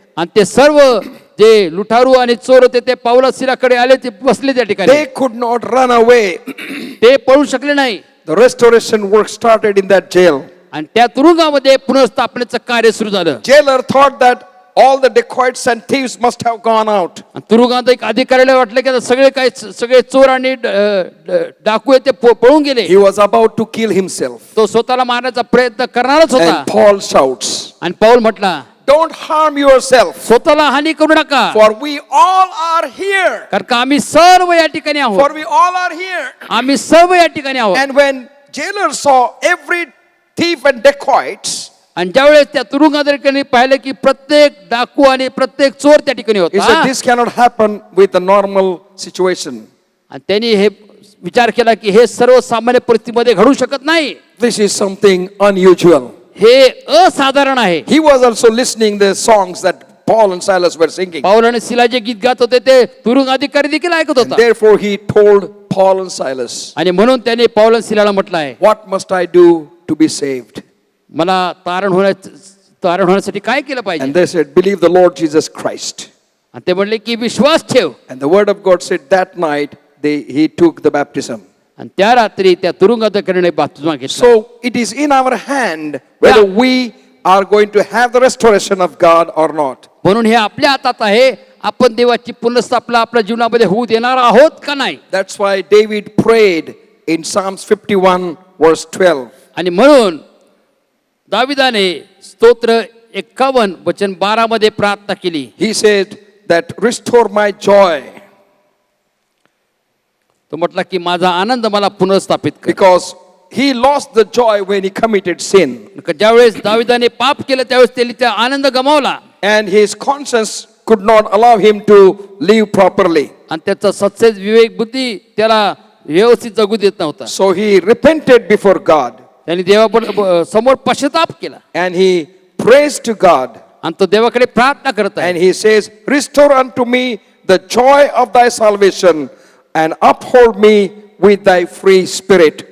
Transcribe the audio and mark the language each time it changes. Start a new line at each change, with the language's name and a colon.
Marathi: आणि ते सर्व जे लुटारू आणि चोर होते ते पाऊल सिलाकडे आले, ते बसले त्या ठिकाणी.
English: They could not run away.
Marathi: ते पळू शकले नाही.
English: The restoration work started in that jail.
Marathi: आणि त्या तुरुंगामध्ये पुनर्स्थापनेचं कार्य सुरू झालं.
English: Jailer thought that all the dacoits and thieves must have gone out.
Marathi: आणि तुरुंगात एक अधिकाऱ्याला वाटलं की आता सगळे चोर आणि डाकू आहेत ते पळून गेले.
English: He was about to kill himself.
Marathi: तो स्वतःला मारण्याचा प्रयत्न करणारच होता.
English: And Paul shouts,
Marathi: आणि पाऊल म्हटला,
English: don't harm yourself,
Marathi: स्वतःला हानी करू नका,
English: for we all are here.
Marathi: कारण का आम्ही सर्व या ठिकाणी
English: For
Marathi: आहोत.
English: we all are here.
Marathi: आम्ही सर्व या ठिकाणी आहोत.
English: And when jailer saw every thief and dacoits,
Marathi: आणि ज्यावेळेस त्या तुरुंगा ठिकाणी पाहिलं की प्रत्येक डाकू आणि प्रत्येक चोर त्या ठिकाणी
English: he
Marathi: होता,
English: said, this cannot happen with a normal situation.
Marathi: आणि त्यांनी हे विचार केला की हे सर्वसामान्य परिस्थितीमध्ये घडू शकत नाही,
English: This is something unusual.
Marathi: हे असाधारण आहे.
English: He was also listening the songs that Paul and Silas were singing.
Marathi: पाऊल आणि सिला जे गीत गात होते ते तुरुंग अधिकारी देखील ऐकत
English: And
Marathi: होता.
English: therefore he told Paul and Silas,
Marathi: आणि म्हणून त्याने पाऊल आणि सिलाला म्हटलं आहे,
English: what must I do to be saved?
Marathi: मला तारण होण्यासाठी काय केलं पाहिजे.
English: And they said, believe the Lord Jesus Christ.
Marathi: आणि ते म्हणले की विश्वास ठेव.
English: And the word of God said that night he took the baptism.
Marathi: आणि त्या रात्री त्या तुरुंग अधिकाऱ्याने बाप्तिस्मा घेतला.
English: So it is in our hand whether we are going to have the restoration of God or not.
Marathi: म्हणून हे आपल्या हातात आहे, आपण देवाची पुनर्स्थापना आपल्या जीवनामध्ये होऊ देणार आहोत का नाही.
English: That's why David prayed in Psalms 51 verse 12.
Marathi: आणि म्हणून दाविदाने स्तोत्र 51 वचन 12 मध्ये प्रार्थना केली.
English: He said that restore my joy,
Marathi: तो म्हटला की माझा आनंद मला पुनर्स्थापित कर.
English: because he lost the joy when he committed sin.
Marathi: ज्यावेळेस दाविदाने पाप केलं त्यावेळेस त्याने त्या आनंद गमावला
English: And his conscience could not allow him to live properly.
Marathi: आणि त्याचा सत्सेज विवेक बुद्धी त्याला व्यवस्थित जगू देत नव्हता.
English: So he repented before God
Marathi: त्यांनी देवा समोर पश्चाताप केला
English: and he prays to God
Marathi: आणि तो देवाकडे प्रार्थना करत आहे.
English: and he says, restore unto me the joy of thy salvation and uphold me with thy free spirit.